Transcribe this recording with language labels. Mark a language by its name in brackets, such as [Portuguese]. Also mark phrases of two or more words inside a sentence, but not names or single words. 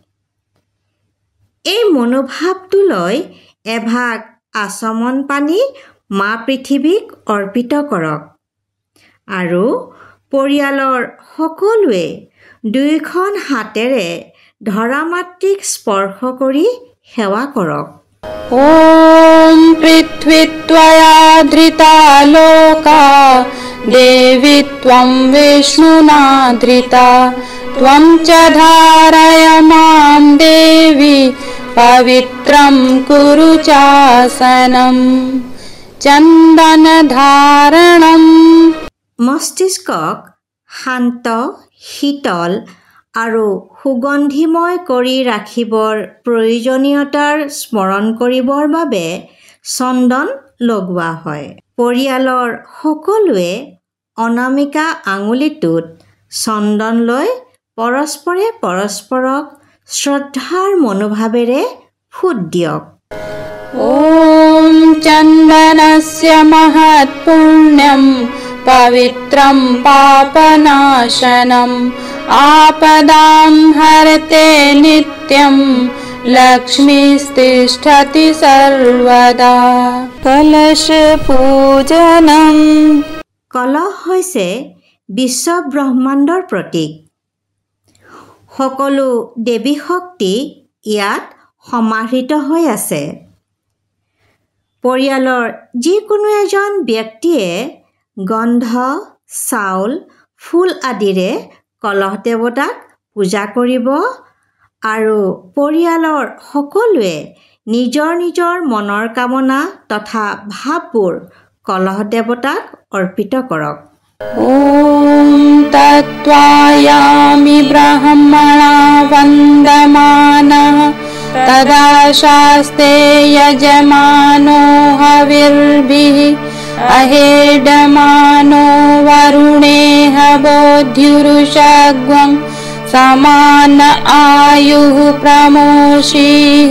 [Assamese] এই মনোভাৱটো লৈ এভাগ আচমন পানী মা পৃথিৱীক অৰ্পিত কৰক আৰু পৰিয়ালৰ সকলোৱে দুয়োখন হাতেৰে ধৰা মাতৃক স্পৰ্শ কৰি সেৱা কৰক। [Sanskrit] ॐ पृथ्वी त्वया धृता लोका देवी त्वं विष्णुना धृता त्वं च धारय मां देवी पवित्रं कुरु चासनं चन्दनधारणम्। [Assamese] মস্তিষ্কক শান্ত, শীতল আৰু সুগন্ধিময় কৰি ৰাখিবৰ প্ৰয়োজনীয়তাৰ স্মৰণ কৰিবৰ বাবে চন্দন লগোৱা হয়। পৰিয়ালৰ সকলোৱে অনামিকা আঙুলিটোত চন্দন লৈ পৰস্পৰে পৰস্পৰক শ্ৰদ্ধাৰ মনোভাৱেৰে ফুট দিয়ক। [Sanskrit] ॐ चन्दनस्य महत्पुण्यं पवित्रं पापनाशनम् आपदां हरते नित्यं लक्ष्मीस्तिष्ठति सर्वदा। कलश पूजनम। [Assamese] কলহ হৈছে বিশ্ব ব্ৰহ্মাণ্ডৰ প্ৰতীক। সকলো দেৱী শক্তি ইয়াত সমাহিত হৈ আছে। পৰিয়ালৰ যিকোনো এজন ব্যক্তিয়ে গন্ধ, চাউল, ফুল আদিৰে কলহ দেৱতাক পূজা কৰিব আৰু পৰিয়ালৰ সকলোৱে নিজৰ নিজৰ মনৰ কামনা তথা ভাৱবোৰ কলহ দেৱতাক অৰ্পিত কৰক। [Sanskrit] ॐ तत्त्वायामि ब्रह्मणा वन्दमानः तदा शास्ते यजमानो हविर्भिः अहेडमानो वरुणेह बोध्युरुषग्वं समान आयुः प्रमोषीः।